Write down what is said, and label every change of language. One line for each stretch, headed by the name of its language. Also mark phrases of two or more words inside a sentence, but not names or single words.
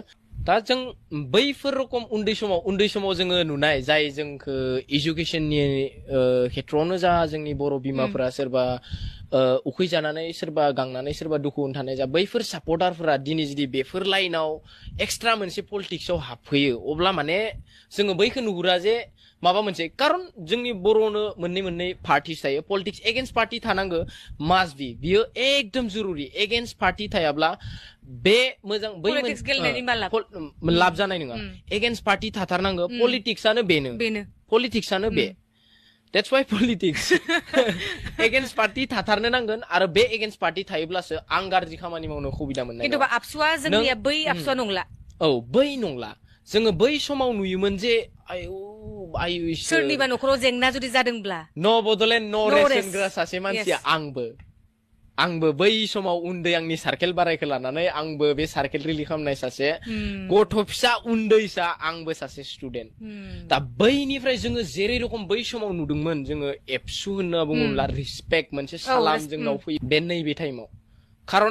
Bodo: दा जों बैफोर रखम उन्दै समाव जोङो नुनाय जाय जोंखौ एजुकेशननि खेथ्रआवनो जा जोंनि बर' बिमाफोरा सोरबा उखैजानानै सोरबा गांनानै सोरबा दुखु थानाय जा बैफोर सापर्टारफोरा दिनै जुदि बेफोर लाइनाव एक्सट्रा मोनसे पलिटिक्सआव हाबफैयो अब्ला माने जोङो बैखौ नुहुरा जे माबा मोनसे कारन जोंनि बर'नो मोननै पार्टिस थायो
English: politics against party
Bodo: थानांगौ
English: must be
Bodo: बियो एकदम जरुरि
English: against party
Bodo: थायाब्ला बे मोजां बै Politics गेलेनायनि मा लाब? लाब जानाय नङा
English: against party
Bodo: थाथारनांगौ पलिटिक्सआनो बेनो पलिटिक्सआनो बे
English: That's why politics. Against party
Bodo: थाथारनो नांगोन आरो बे
English: against party
Bodo: थायोब्लासो आं गाज्रि खामानि मावनो सुबिदा मोननाय खिन्थु आबसुआ जोंनिया बै आबसुआ नंला औ बै नंला जोङो बै समाव नुयोमोन जे आयु सोरनिबा न'खराव जेंना जुदि जादोंब्ला न' बडलेण्ड न' रेस होनग्रा सासे मानसिया आंबो बै समाव उन्दै आंनि सार्केल बारायखौ लानानै आंबो बे सार्केल रिलि खालामनाय सासे गथ' फिसा उन्दैसा आंबो सासे स्टुडेन्ट दा बैनिफ्राय जोङो जेरै रखम बै समाव नुदोंमोन जोङो एबसु होनना बुङोब्ला रिसपेक्ट मोनसे सालाम जोंनाव फैयो बे नैबे टाइमाव खारन